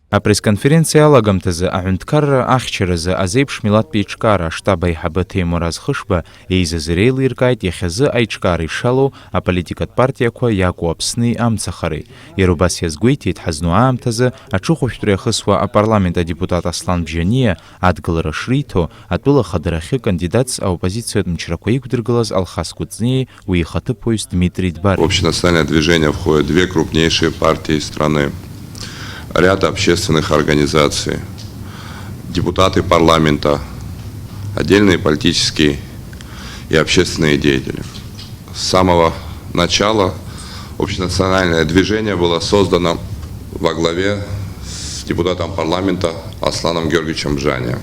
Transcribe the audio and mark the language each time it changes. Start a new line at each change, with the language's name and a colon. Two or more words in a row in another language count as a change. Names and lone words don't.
Abkhazian: Апресс-конференциа алагамҭазы аҳәынҭқарра ахьчаразы азеиԥш милаҭтә еиҿкаара аштаб аиҳабы Ҭемураз Хышба еизазы реилиркааит иахьазы аиҿкаара ишалоу аполитикатә партиақәа иакәу Аԥсни амцахареи. Иара убас иазгәеиҭеит ҳазну аамҭазы аҽыхәышәтәра иахысуа апарламент адепутат Аслан Бжьаниа адгылара шриҭо атәыла ахадарахьы кандидатс аоппозициатә мчрақәа иқәдыргылаз Алхас Кәыҵниеи уи ихаҭыԥуаҩс Дмитрий Дбар.
Russian: В общенациональное движение входят две крупнейшие партии страны, ряд общественных организаций, депутаты парламента, отдельные политические и общественные деятели. С самого начала общенациональное движение было создано во главе с депутатом парламента Асланом Георгиевичем Бжьанием.